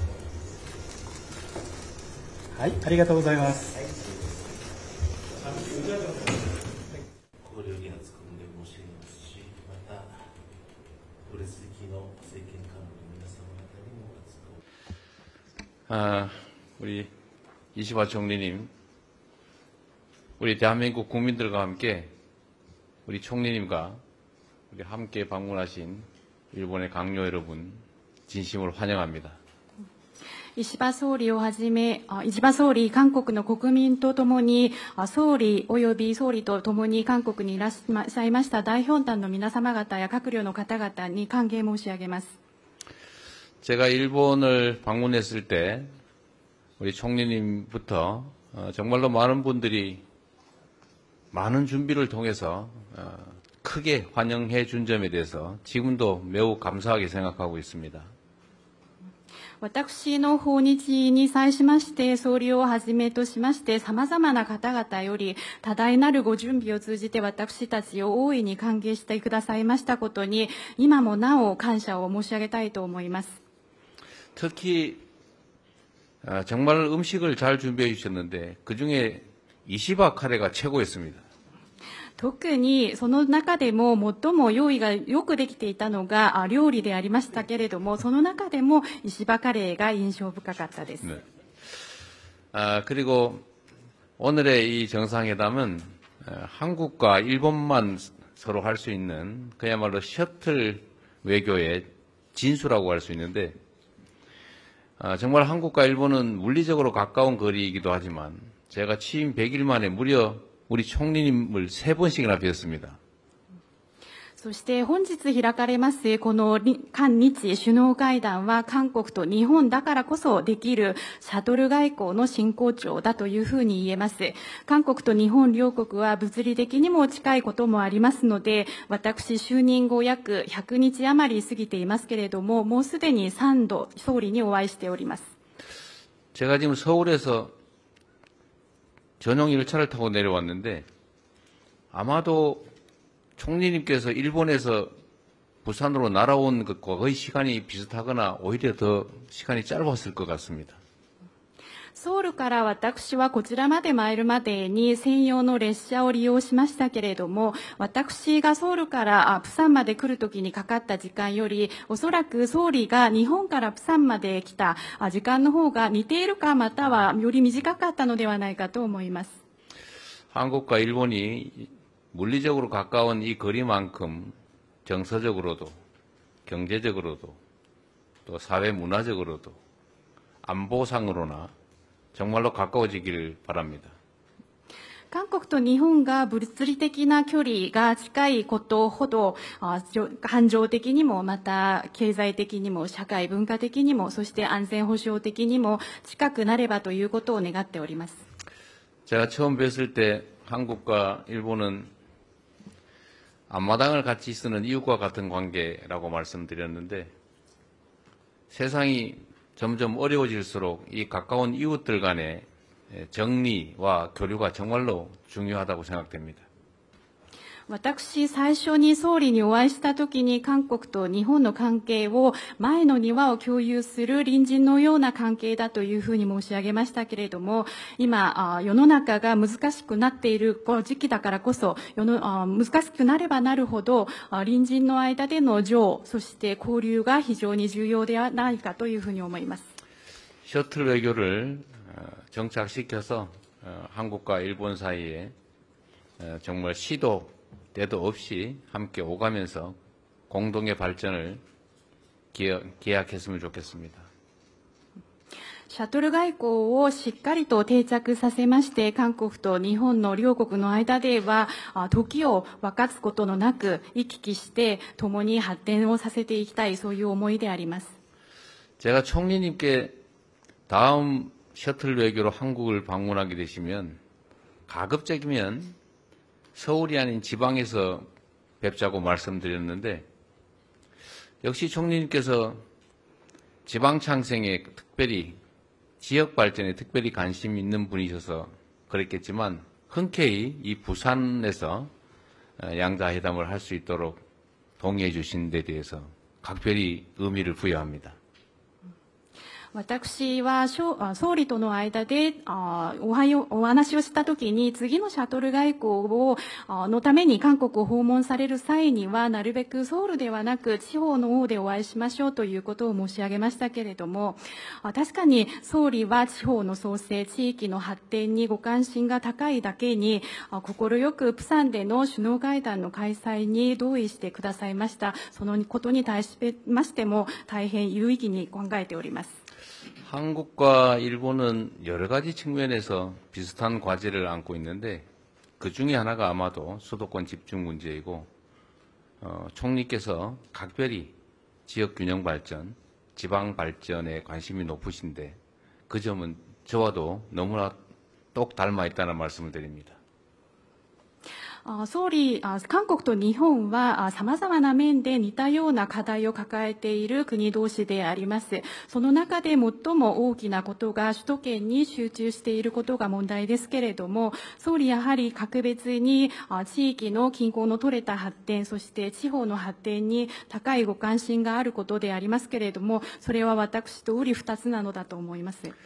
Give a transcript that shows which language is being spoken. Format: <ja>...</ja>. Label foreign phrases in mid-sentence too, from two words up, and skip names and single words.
<ja>はい、ありがとうございます。ご料理がつくんで申し上げますし、また、ご列席の政権幹部の皆様方にもお扱い。</ja> <ko>우리 이시바 총리님, 우리 대한민국 국민들과 함께 우리 총리님과 우리 함께 방문하신 일본의 강요 여러분, 진심으로 환영합니다.</ko> <ja>石破総理をはじめ、石破総理、韓国の国民とともに、総理及び総理とともに韓国にいらっしゃいました代表団の皆様方や閣僚の方々に歓迎申し上げます。</ja> <ko>제가 일본을 방문했을 때 우리 총리님부터 정말로 많은 분들이 많은 준비를 통해서 크게 환영해 준 점에 대해서 지금도 매우 감사하게 생각하고 있습니다.</ko> <ja>私の訪日に際しまして、総理をはじめとしまして、様々な方々より多大なるご準備を通じて私たちを大いに歓迎してくださいましたことに、今もなお感謝を申し上げたいと思います。</ja> <ko>특히 정말 음식을 잘 준비해 주셨는데 그중에 이시바 카레가 최고였습니다.</ko> <ja>特にその中でも最も用意がよくできていたのが料理でありましたけれども、その中でも石破カレーが印象深かったです。</ja> <ko>네. 그리고 오늘의 이 정상회담은 한국과 일본만 서로 할 수 있는 그야말로 셔틀 외교의 진수라고 할 수 있는데 정말 한국과 일본은 물리적으로 가까운 거리이기도 하지만 제가 취임 100일 만에 무려 우리 총리님을 3번씩이나 뵀습니다.</ko> <ja>そして本日開かれますこの韓日首脳会談は韓国と日本だからこそできるシャトル外交の真骨頂だというふうに言えます。韓国と日本両国は物理的にも近いこともありますので、私就任後約100日余り過ぎていますけれども、もうすでに3度総理にお会いしております。</ja> <ko>제가 지금 서울에서 전용 1차를 타고 내려왔는데 아마도 총리님께서 일본에서 부산으로 날아온 것과 거의 시간이 비슷하거나 오히려 더 시간이 짧았을 것 같습니다.</ko> <ja>ソウルから私はこちらまで参るまでに専用の列車を利用しましたけれども、私がソウルからプサンまで来るときにかかった時間より、おそらく総理が日本からプサンまで来た時間の方が似ているか、またはより短かったのではないかと思います。</ja> <ko>한국과 일본이 물리적으로 가까운 이 거리만큼 정서적으로도 경제적으로도 또 사회 문화적으로도 안보상으로나 정말로 가까워지길 바랍니다.</ko> <ja>韓国と日本が物理的な距離が近いことほど、感情的にもまた経済的にも社会文化的にも、そして安全保障的にも近くなればということを願っております。</ja> <ko>제가 처음 뵀을 때 한국과 일본은 앞마당을 같이 쓰는 이웃과 같은 관계라고 말씀드렸는데 세상이 점점 어려워질수록 이 가까운 이웃들 간의 정리와 교류가 정말로 중요하다고 생각됩니다.</ko> <ja>私、最初に総理にお会いしたときに韓国と日本の関係を前の庭を共有する隣人のような関係だというふうに申し上げましたけれども、今、世の中が難しくなっているこの時期だからこそ、難しくなればなるほど、隣人の間での情、そして交流が非常に重要ではないかというふうに思います。</ja> <ko>셔틀 외교를 정착시켜서 한국과 일본 사이에 정말 시도 때도 없이 함께 오가면서 공동의 발전을 기약했으면 좋겠습니다.</ko> <ja>シャトル外交をしっかりと定着させまして、韓国と日本の両国の間では時を分かつことのなく行き来して共に発展をさせていきたい、そういう思いであります。</ja> <ko>제가 총리님께 다음 셔틀 외교로 한국을 방문하게 되시면 가급적이면 서울이 아닌 지방에서 뵙자고 말씀드렸는데 역시 총리님께서 지방 창생에 특별히 지역 발전에 특별히 관심 있는 분이셔서 그랬겠지만 흔쾌히 이 부산에서 양자회담을 할 수 있도록 동의해 주신 데 대해서 각별히 의미를 부여합니다.</ko> <ja>私は総理との間でお話をしたときに、次のシャトル外交のために韓国を訪問される際には、なるべくソウルではなく地方の方でお会いしましょうということを申し上げましたけれども、確かに総理は地方の創生、地域の発展にご関心が高いだけに、快くプサンでの首脳会談の開催に同意してくださいました。そのことに対しましても大変有意義に考えております。</ja> <ko>한국과 일본은 여러 가지 측면에서 비슷한 과제를 안고 있는데 그 중에 하나가 아마도 수도권 집중 문제이고 총리께서 각별히 지역 균형 발전, 지방 발전에 관심이 높으신데 그 점은 저와도 너무나 똑 닮아 있다는 말씀을 드립니다.</ko> <ja>総理、韓国と日本は様々な面で似たような課題を抱えている国同士であります。その中で最も大きなことが首都圏に集中していることが問題ですけれども、総理やはり格別に地域の均衡の取れた発展、そして地方の発展に高いご関心があることでありますけれども、それは私と瓜二つなのだと思います。</ja>